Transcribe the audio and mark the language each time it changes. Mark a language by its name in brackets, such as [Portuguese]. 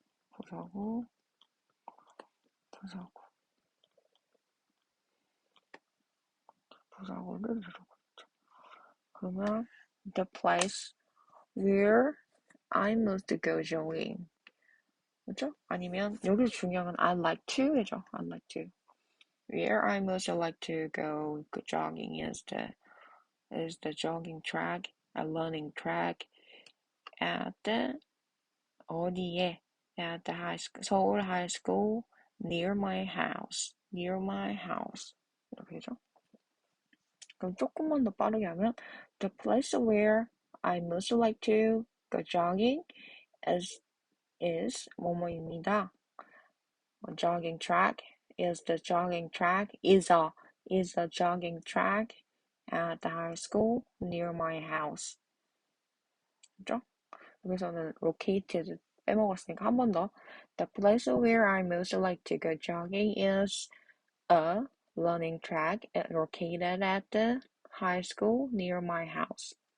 [Korean] 부사구를 이루고 있죠. 그러면 [English] the place where I must go jogging. [Korean] 그죠? 아니면 여기서 중요한 건 [English] I like to [Korean] 죠. [English] I like to. Where I most like to go jogging is the jogging track, a running track at the [Korean] 어디에 [English] at the high school, 서울 high school near my house [Korean] 이렇게 되죠. 그럼 조금만 더 빠르게 하면 [English] the place where I most like to go jogging is [Korean] 뭐뭐입니다. [English] jogging track is a jogging track at the high school near my house. [Korean] 그죠? 여기서는 located 빼먹었으니까 한 번 더. [English] The place where I most like to go jogging is a running track located at the high school near my house.